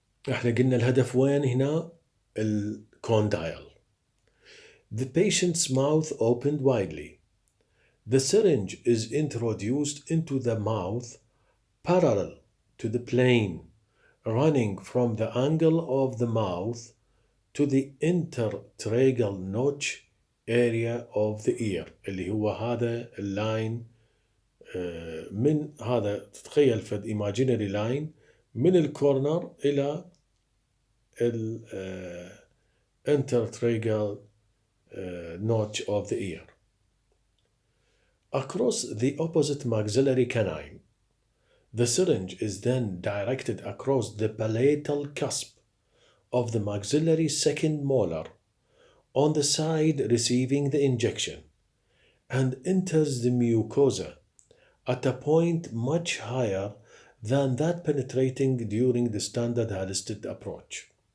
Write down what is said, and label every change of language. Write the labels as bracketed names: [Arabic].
[Arabic] احنا قلنا الهدف وين هنا؟ الكوندايل. [English] The patient's mouth opened widely. The syringe is introduced into the mouth parallel to the plane, running from the angle of the mouth to the intertracheal notch area of the ear [Arabic] اللي هو هذا اللاين. من هذا تتخيل فد [English] imaginary line [Arabic] من الكورنر إلى ال [English] intertracheal notch of the ear. Across the opposite maxillary canine, the syringe is then directed across the palatal cusp of the maxillary second molar on the side receiving the injection and enters the mucosa at a point much higher than that penetrating during the standard Halsted approach.